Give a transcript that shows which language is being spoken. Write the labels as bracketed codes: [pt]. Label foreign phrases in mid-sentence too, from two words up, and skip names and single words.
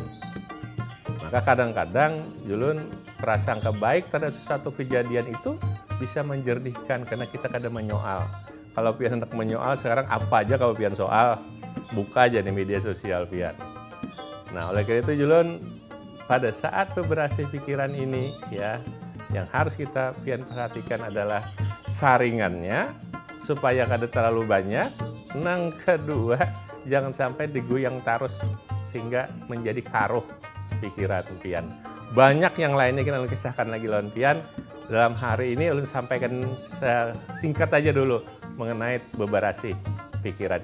[id] Maka kadang-kadang julun prasangka baik terhadap sesuatu kejadian itu bisa menjernihkan karena kita kadang menyoal. [bjn] Kalau pian hendak menyoal sekarang apa aja kalau pian soal, buka aja di media sosial pian. Nah, oleh karena itu julun pada saat beberapa pikiran ini ya, yang harus kita pian perhatikan adalah saringannya supaya kada terlalu banyak. Nang kedua, jangan sampai diguyang terus sehingga menjadi karuh pikiran pian. Banyak yang lainnya kita kisahkan lagi lawan pian. Dalam hari ini ulun sampaikan singkat aja dulu mengenai beberapa pikiran ini.